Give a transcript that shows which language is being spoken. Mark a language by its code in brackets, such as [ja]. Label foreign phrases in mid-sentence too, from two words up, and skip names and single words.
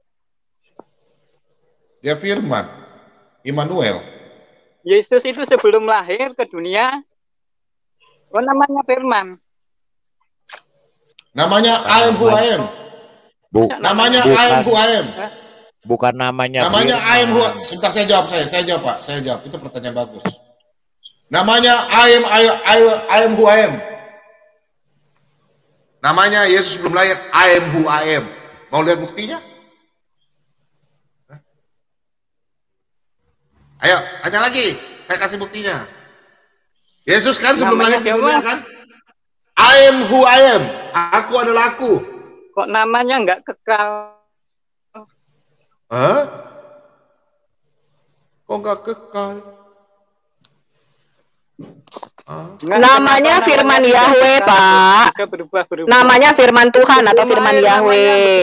[id] Dia Firman, Immanuel. Yesus itu sebelum lahir ke dunia, namanya Firman. [en] Namanya I am who I am. Namanya I am who I am. [id] Bukan namanya. [en] Namanya I am who. [id] Sebentar saya jawab Pak. Saya jawab. Itu pertanyaan bagus. Namanya [en] I am who I am. [id] Namanya Yesus belum lahir, [en] I am who I am. [id] Mau lihat buktinya? Ayo, tanya lagi. Saya kasih buktinya. Yesus kan sebelum lahir di dunia kan? [en] I am who I am. [id] Aku adalah aku. Kok namanya nggak kekal? Hah? Kok nggak kekal? Namanya Firman Yahweh, Pak. Namanya Firman Tuhan atau Firman Yahweh.